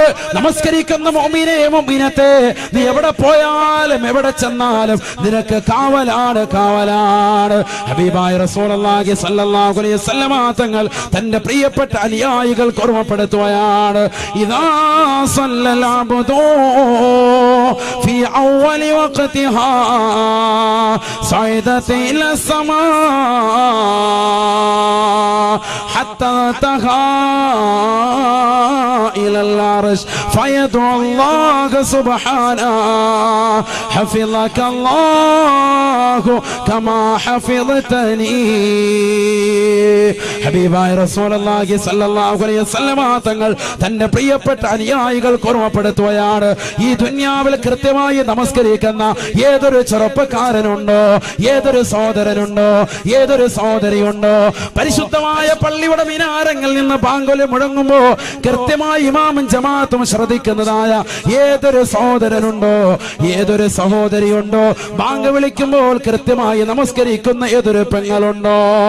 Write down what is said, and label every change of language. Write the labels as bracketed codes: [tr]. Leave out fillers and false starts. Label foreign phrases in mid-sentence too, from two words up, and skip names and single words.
[ml] നമസ്കരിക്കുന്ന മുഅ്മിനേ മുഅ്മിനത്തെ, നീ എവിടെ പോയാലും എവിടെ ചെന്നാലും നിനക്ക് കാവലാണ്. ഹബീബായ [ar] رسول الله صلى الله عليه وسلم [ml] തങ്ങൾ തന്റെ പ്രിയപ്പെട്ട അനുയായികൾക്ക് ഓർമ്മപ്പെടുത്തുകയാണ്, [ar] إذا صلى العبد في أول وقتها صعدت إلى السماء حتى انتهى إلى العرش فيدعو الله سبحانه حفظك الله كما حفظتني. [ml] ഹബീബായ [ar] رسول الله صلى الله عليه وسلم [ml] തങ്ങൾ തന്റെ പ്രിയപ്പെട്ട അനുയായികൾക്ക് ഓർമ്മപ്പെടുത്തുകയാണ്, ഈ ദുനിയാവിൽ കൃത്യമായി നമസ്കരിക്കുന്ന ഏതൊരു ചെറുപ്പക്കാരനുണ്ടോ, ഏതൊരു സഹോദരനുണ്ടോ, ഏതൊരു സഹോദരിയുണ്ടോ, പരിശുദ്ധമായ പള്ളിയുടെ മിനാരങ്ങളിൽ നിന്ന് ബാങ്കുൽ മുഴങ്ങുമ്പോ കൃത്യമായി ഇമാമും ജമാഅത്തും ശ്രദ്ധിക്കുന്നതായ ഏതൊരു സഹോദരനുണ്ടോ, ഏതൊരു സഹോദരിയുണ്ടോ, ബാങ്ക് വിളിക്കുമ്പോൾ കൃത്യമായി നമസ്കരിക്കുന്ന ഏതൊരു പെങ്ങളുണ്ടോ,